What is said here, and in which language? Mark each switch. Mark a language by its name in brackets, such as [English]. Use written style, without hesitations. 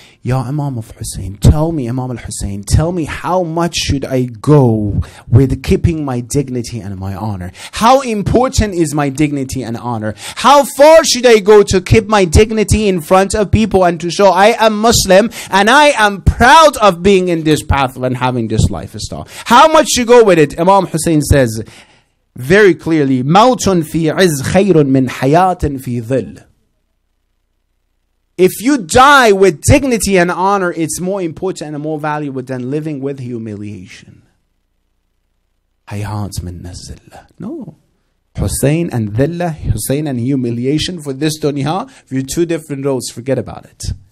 [English] Ya Imam of Hussein, tell me, Imam al-Hussein, tell me how much should I go with keeping my dignity and my honor? How important is my dignity and honor? How far should I go to keep my dignity in front of people and to show I am Muslim and I am proud of being in this path and having this lifestyle? How much you go with it? Imam Hussein says, very clearly, [Arabic] موت في عز خير من حياة في ظل. [English] If you die with dignity and honor, it's more important and more valuable than living with humiliation. [Arabic] حياة من الذلة. [English] No. Hussein and dhillah, Hussein and humiliation for this dunya, for two different roads, forget about it.